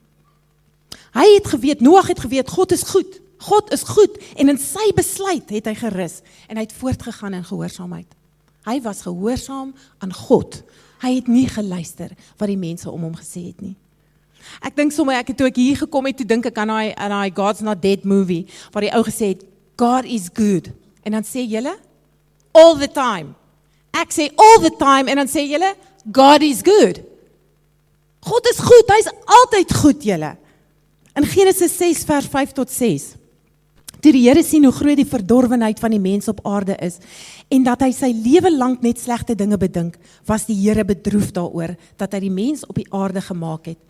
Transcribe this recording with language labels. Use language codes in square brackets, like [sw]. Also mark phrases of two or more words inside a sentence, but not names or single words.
[af] Hy het geweet, Noag het geweet, God is goed. God is goed, en in sy besluit het hy gerus, en hy het voortgegaan in gehoorsaamheid. Hy was gehoorsaam aan God. Hy het nie geluister wat die mense om hom gesê het nie. Ek dink sommer, toe ek hier gekom het, toe dink ek aan hy God's Not Dead movie, waar die ou gesê het, [en] God is good. [af] En dan sê julle, [en] all the time. [af] Ek sê [en] all the time, [af] en dan sê julle, [en] God is good. [af] God is goed, hy is altyd goed, julle. In Genesis 6 vers 5 tot 6, toe die Here sien hoe groot die verdorwenheid van die mens op aarde is, en dat hy sy lewe lank net slegte dinge bedink, was die Here bedroef daaroor, dat hy die mens op die aarde gemaak het.